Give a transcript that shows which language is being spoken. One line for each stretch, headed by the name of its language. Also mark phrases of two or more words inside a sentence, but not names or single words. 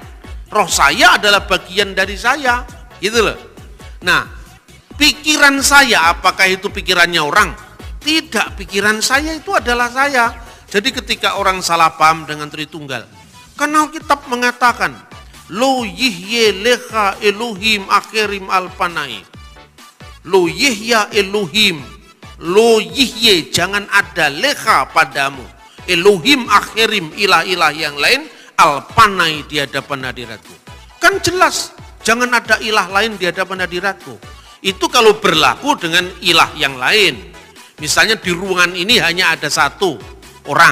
Indonesian: Roh saya adalah bagian dari saya, gitu loh. Nah, pikiran saya, apakah itu pikirannya orang? Tidak, pikiran saya itu adalah saya. Jadi ketika orang salah paham dengan Tritunggal, karena Alkitab mengatakan,
Hebrew: לא יהיה לך אלהים אחרים על פני. לא יהיה אלהים, לא יהיה,
Indonesian: jangan ada lecha padamu.
Hebrew: אלהים אחרים,
Indonesian: ilah-ilah yang lain, alpanai di hadapan hadiratku. Kan jelas, jangan ada ilah lain di hadapan hadiratku. Itu kalau berlaku dengan ilah yang lain. Misalnya di ruangan ini hanya ada satu orang.